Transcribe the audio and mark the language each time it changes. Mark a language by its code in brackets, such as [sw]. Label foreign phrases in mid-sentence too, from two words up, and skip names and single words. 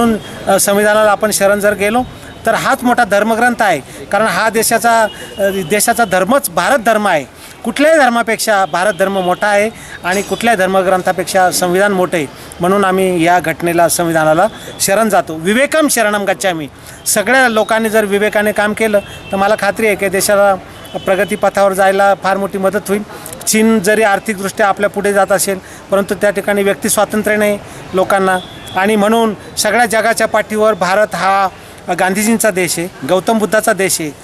[mr] म्हणून संविधानाला आपण शरण जर गेलो तर हाच मोठा धर्मग्रंथ आहे. कारण हा देशाचा धर्मच भारत धर्म आहे. कुठल्याही धर्मापेक्षा भारत धर्म मोठा आहे आणि कुठल्याही धर्मग्रंथापेक्षा संविधान मोठे आहे. म्हणून आम्ही या घटनेला, संविधानाला शरण जातो. [sa] विवेकम शरणम गच्छामी. [mr] सगळ्या लोकांनी जर विवेकाने काम केलं तर मला खात्री आहे की देशाला प्रगतीपथावर जायला फार मोठी मदत होईल. चीन जरी आर्थिकदृष्ट्या आपल्या पुढे जात असेल, परंतु त्या ठिकाणी व्यक्ती स्वातंत्र्य नाही लोकांना. आणि म्हणून सगळ्या जगाच्या पाठीवर भारत हा गांधीजींचा देश आहे, गौतम बुद्धाचा देश आहे.